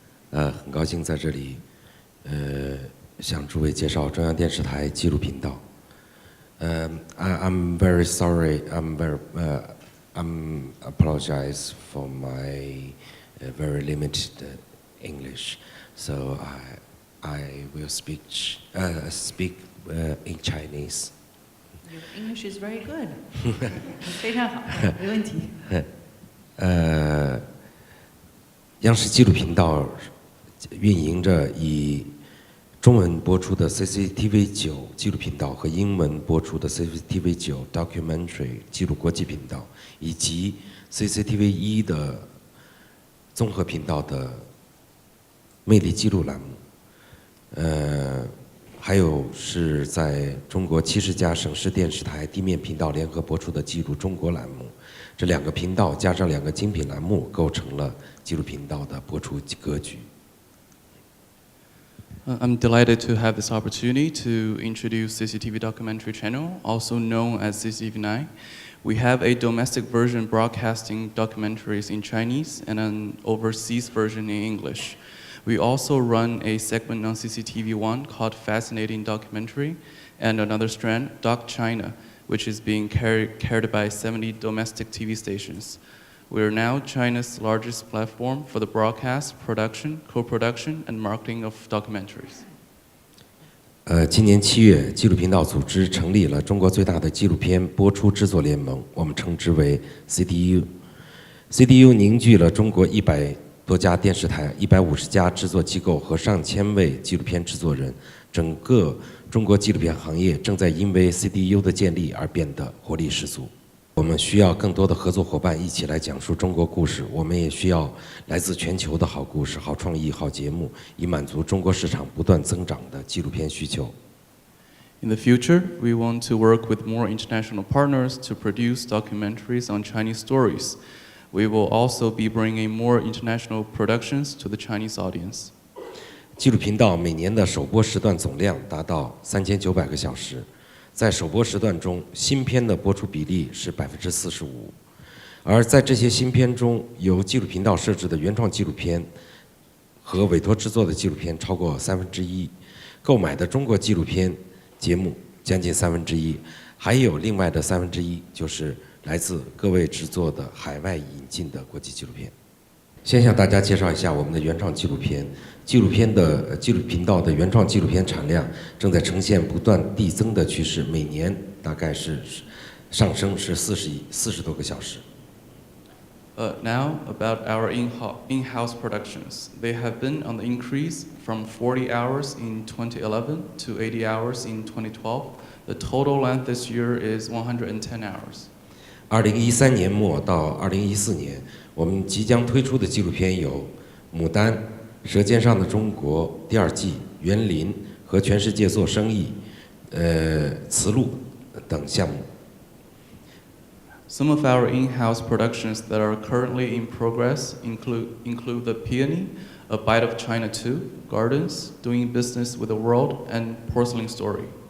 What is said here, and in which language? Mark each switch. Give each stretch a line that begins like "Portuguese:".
Chinese: 很高兴在这里，向诸位介绍中央电视台纪录频道。
English: I'm very sorry. I'm apologize for my very limited English. So I will speak in Chinese. Your English is very good.
Chinese: 非常好，没问题。央视纪录频道运营着以中文播出的 CCTV 9纪录频道和英文播出的 CCTV 9 Documentary 纪录国际频道，以及 CCTV 1的综合频道的魅力纪录栏目，还有是在中国70家省市电视台地面频道联合播出的记录中国栏目，这2个频道加上2个精品栏目，构成了纪录频道的播出格局。
English: I'm delighted to have this opportunity to introduce CCTV documentary channel, also known as CCTV9. We have a domestic version broadcasting documentaries in Chinese and an overseas version in English. We also run a segment on CCTV1 called Fascinating Documentary, and another strand, Doc China, which is being carried by 70 domestic TV stations. We are now China's largest platform for the broadcast, production, co-production, and marketing of documentaries.
Chinese: 今年7月，纪录频道组织成立了中国最大的纪录片播出制作联盟，我们称之为 CDU。CDU 凝聚了中国100多家电视台、150家制作机构和上千位纪录片制作人，整个中国纪录片行业正在因为 CDU 的建立而变得活力十足。我们需要更多的合作伙伴一起来讲述中国故事，我们也需要来自全球的好故事、好创意、好节目，以满足中国市场不断增长的纪录片需求。
English: In the future, we want to work with more international partners to produce documentaries on Chinese stories. We will also be bringing more international productions to the Chinese audience.
Chinese: 纪录频道每年的首播时段总量达到3900个小时。在首播时段中，新片的播出比例是45%，而在这些新片中，由纪录频道设置的原创纪录片和委托制作的纪录片超过1/3，购买的中国纪录片节目将近1/3，还有另外的1/3就是来自各位制作的海外引进的国际纪录片。先向大家介绍一下我们的原创纪录片。纪录频道的原创纪录片产量正在呈现不断递增的趋势，每年大概是上升是40多个小时。
English: Now about our in-house productions. They have been on the increase from 40 hours in 2011 to 80 hours in 2012. The total length this year is 110 hours.
Chinese: 2013年末到2014年，我们即将推出的纪录片有《牡丹》、《舌尖上的中国》第2季、《园林》和《全世界做生意》、慈路等项目。
English: Some of our in-house productions that are currently in progress include The Peony, A Bite of China 2, Gardens, Doing Business with the World, and Porcelain Story.